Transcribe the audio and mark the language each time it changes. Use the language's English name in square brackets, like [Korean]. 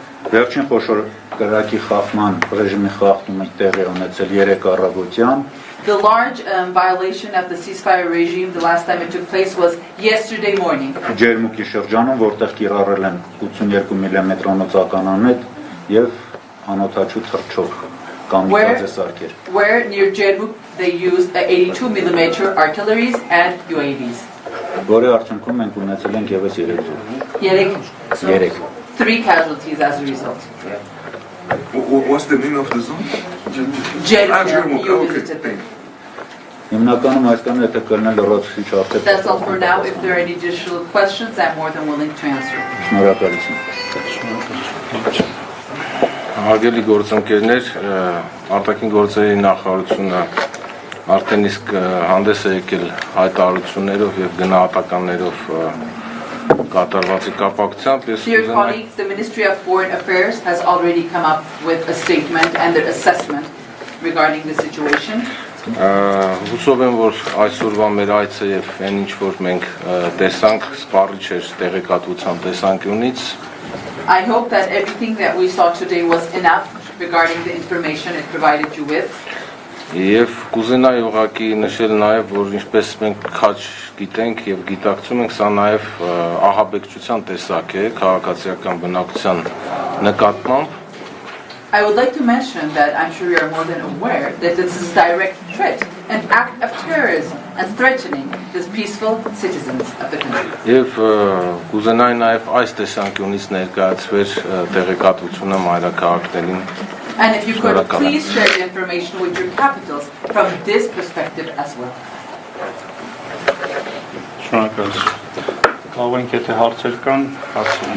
[Armenian] Վերջին խոշոր կրակի խախտման ռեժիմի խախտումը տեղի ունեցել 3 առավոտյան։ [English] The large violation of the ceasefire regime, the last time it took place was yesterday morning. [Armenian] Ջերմուկի շրջանում, որտեղ կիրառել են 82 մմ-անոց ականանետ եւ անօթաչու թռչող կամիկադզե սարքեր։ [English] Where near Djermuk they used 82 mm artilleries and UAVs. [Armenian] Որի արդյունքում մենք ունեցել ենք եւս 3 [English] 3 casualties as a result. What's the name of the zone? Djermuk, you visited. [Armenian] Հիմնականում այսքան է թե կլնել լրացուցիչ արդյունք։ [English] That's all for now. If there are any additional questions, I'm more than willing to answer. [Armenian] Շնորհակալություն։ Հարգելի գործընկերներ, արտաքին գործերի նախարարությունը արդեն իսկ հանդես է եկել հայտարարություններով եւ գնահատականներով կատարվածի կապակցությամբ։ [English] Dear colleagues, the Ministry of Foreign Affairs has already come up with a statement and their assessment regarding the situation. [Armenian] Հուսով եմ, որ այսօրվա մեր այցը եւ այն ինչ որ մենք տեսանք, սպառիչ էր տեղեկատվության տեսանկյունից։ [English] I hope that everything that we saw today was enough regarding the information it provided you with. [Armenian] Եվ կուզենայի ուղղակի նշել նաև, որ ինչպես մենք քաջ գիտենք եւ գիտակցում ենք, սա նաև ահաբեկչության տեսակ է քաղաքացիական բնակության նկատմամբ։ [English] I would like to mention that I'm sure you are more than aware that this is a direct threat, an act of terrorism and threatening the peaceful citizens of the country. [Armenian] Եվ կուզենայի նաև այս տեսանկյունից ներկայացվեր տեղեկատվությունը մայրաքաղաքներին։ [English] And if you could please share the information with your capitals from this perspective as well. [Armenian] Շնորհակալություն։ Կարող ենք եթե հարցեր կան, հարցեր։